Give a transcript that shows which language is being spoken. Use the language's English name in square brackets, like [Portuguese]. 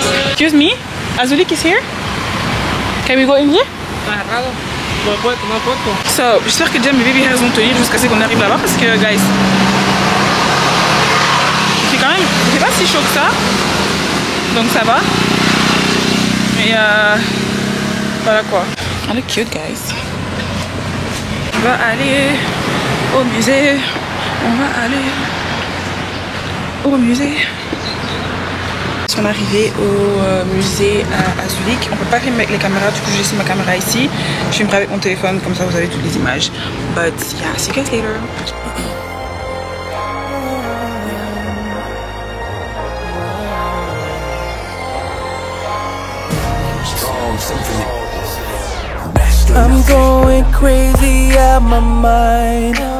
[English] Excuse me, Azulik is here. Can we go in here? [French] So, j'espère que déjà mes baby hairs vont tenir jusqu'à ce qu'on arrive là-bas parce que, guys, c'est quand même, c'est pas si chaud que ça, donc ça va. Mais voilà quoi. On est cute, guys. On va aller au musée. On va aller au musée. On est arrivé au musée à Azulik. On peut pas filmer avec les caméras, du coup j'ai laissé ma caméra ici. Je filmerai avec mon téléphone, comme ça vous avez toutes les images. [English] But yeah, see you guys later. I'm going crazy out my mind.